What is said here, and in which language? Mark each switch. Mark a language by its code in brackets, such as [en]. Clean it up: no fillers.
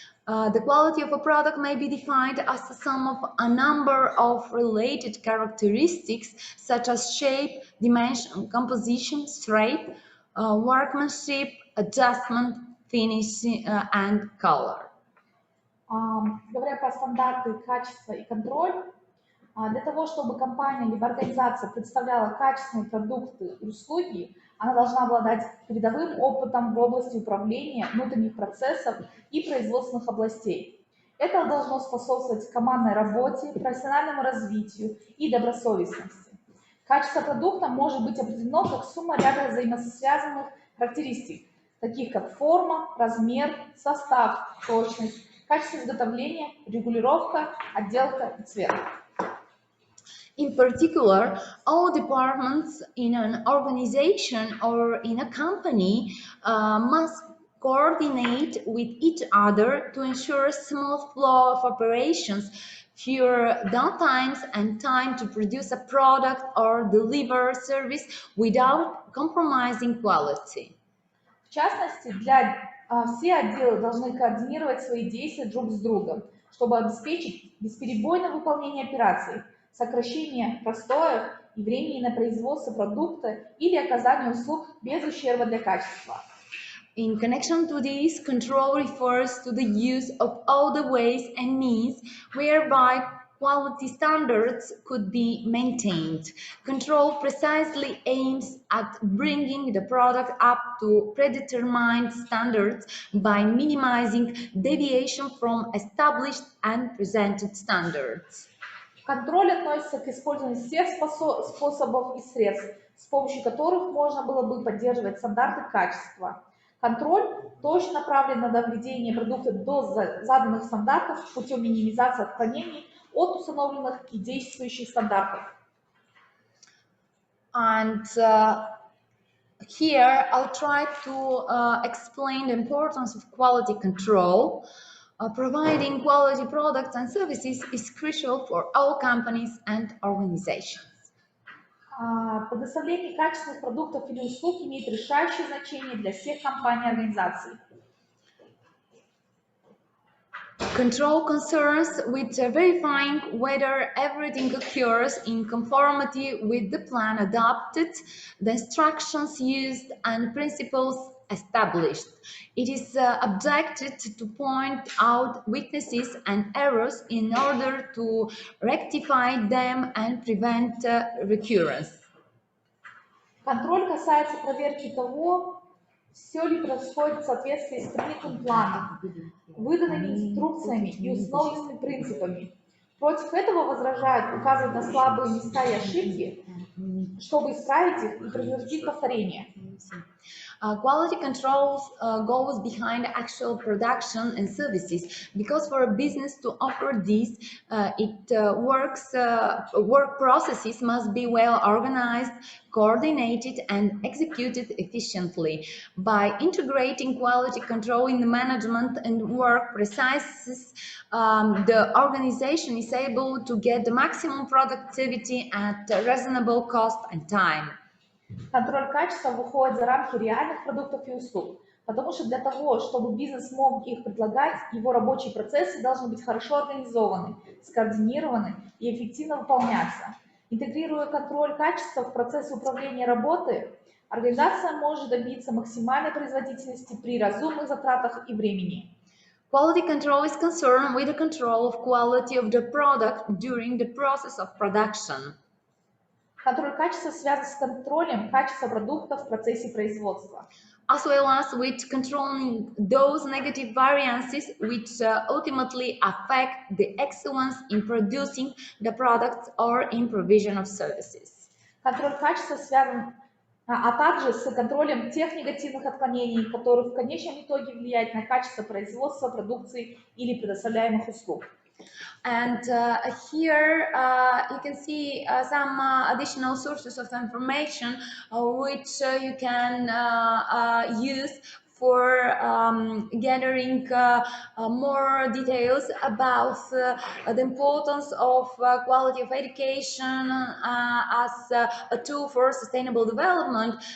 [en] The quality of a product may be defined as the sum of a number of related characteristics such as shape, dimension, composition, shape, workmanship, adjustment, finish and color. [ru] Говоря про стандарты качества и контроль, для того, чтобы компания либо организация представляла качественные продукты и услуги, она должна обладать передовым опытом в области управления внутренних процессов и производственных областей. Это должно способствовать командной работе, профессиональному развитию и добросовестности. Качество продукта может быть определено как сумма ряда взаимосвязанных характеристик, таких как форма, размер, состав, точность, качество изготовления, регулировка, отделка и цвет. [en] In particular, all departments in an organization or in a company must coordinate with each other to ensure a smooth flow of operations, fewer downtimes and time to produce a product or deliver a service without compromising quality. [ru] В частности, все отделы должны координировать свои действия друг с другом, чтобы обеспечить бесперебойное выполнение операций, сокращение простоев и времени на производство продукта или оказание услуг без ущерба для качества. [en] In connection to this, control refers to the use of all the ways and means whereby quality standards could be maintained. Control precisely aims at bringing the product up to predetermined standards by minimizing deviation from established and presented standards. [ru] Контроль относится к использованию всех способов и средств, с помощью которых можно было бы поддерживать стандарты качества. Контроль тоже направлен на доведение продукта до заданных стандартов путем минимизации отклонений от установленных и действующих стандартов. [en] And here I'll try to explain the importance of quality control. Providing quality products and services is crucial for all companies and organizations. [ru] Предоставление качественных продуктов или услуг имеет решающее значение для всех компаний и организаций. [en] Control concerns with verifying whether everything occurs in conformity with the plan adopted, the instructions used, and principles established. It is objected to point out weaknesses and errors in order to rectify them and prevent recurrence. [ru] Контроль касается проверки того, все ли происходит в соответствии с принятым планом, выданными инструкциями и установленными принципами. Против этого возражают, указывать на слабые места и ошибки, чтобы исправить их и предотвратить повторение. [en] Quality control goes behind actual production and services, because for a business to offer these, work processes must be well organized, coordinated, and executed efficiently. By integrating quality control in the management and work processes, the organization is able to get the maximum productivity at a reasonable cost and time. [ru] Контроль качества выходит за рамки реальных продуктов и услуг, потому что для того, чтобы бизнес мог их предлагать, его рабочие процессы должны быть хорошо организованы, скоординированы и эффективно выполняться. Интегрируя контроль качества в процесс управления работы, организация может добиться максимальной производительности при разумных затратах и времени. [en] Quality control is concerned with the control of quality of the product during the process of production. [ru] Контроль качества связан с контролем качества продуктов в процессе производства. [en] As well as with controlling those negative variances which ultimately affect the excellence in producing the products or in provision of services. [ru] Контроль качества связан, а также с контролем тех негативных отклонений, которые в конечном итоге влияют на качество производства продукции или предоставляемых услуг. [en] And here you can see some additional sources of information which you can use for gathering more details about the importance of quality of education as a tool for sustainable development.